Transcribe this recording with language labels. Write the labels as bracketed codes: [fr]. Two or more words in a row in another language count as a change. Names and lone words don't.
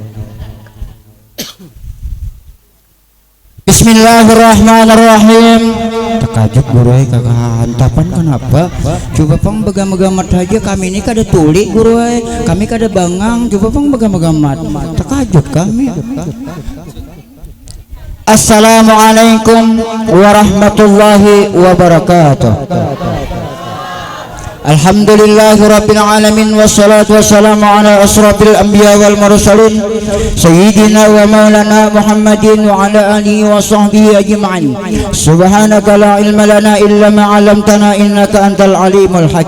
[ar] بسم الله الرحمن الرحيم. [bjn] Takajub guru ay kakahantapan kenapa? Coba pang bagam-bagamat aja, kami ini kada tuli guru ay, kami kada bangang, coba pang bagam-bagamat. Takajub kami. [ar] السلام عليكم ورحمة الله وبركاته. الحمد لله رب العالمين، والصلاة والسلام على أشرف الأنبياء والمرسلين سيدنا ومولانا محمد وعلى آله وصحبه أجمعين. سبحانك لا علم لنا إلا ما علمتنا إنك أنت العليم الحكيم.